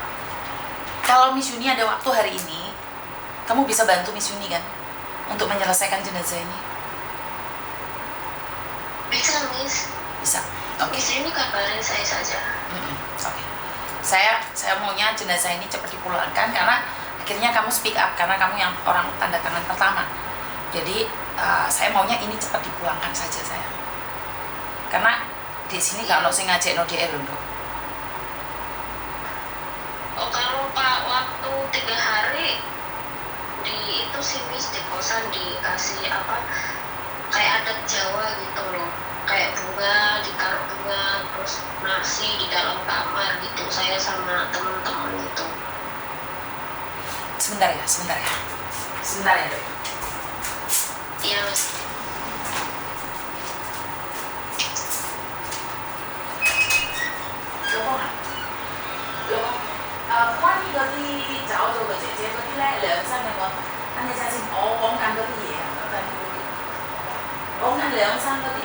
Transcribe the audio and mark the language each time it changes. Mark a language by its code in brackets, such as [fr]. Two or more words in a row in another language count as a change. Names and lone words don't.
[id] Kalau Miss Yuni ada waktu hari ini, kamu bisa bantu Miss Yuni kan untuk menyelesaikan jenazah ini? Bisa Miss. Bisa. Oke. Miss ini kabarin saya saja. Oke. Saya maunya jenazah ini cepat dipulangkan karena akhirnya kamu [en] speak up [id] karena kamu yang orang tanda tangan pertama. Jadi saya maunya ini cepat dipulangkan saja sayang. Karena di sini kalau saya ngajak no DR loh. Oh kalau Pak waktu 3 hari di itu sih Miss, di kosan dikasih apa kayak adat Jawa gitu loh, kayak bunga, ditaruh bunga, terus nasi di dalam kamar gitu, saya sama teman-teman itu. Sebentar ya dok. Iya Miss. [yue] 關於嗰啲找咗個姐姐嗰啲咧，兩身有冇？等你陣先，我講緊嗰啲嘢啊，講緊兩身嗰啲。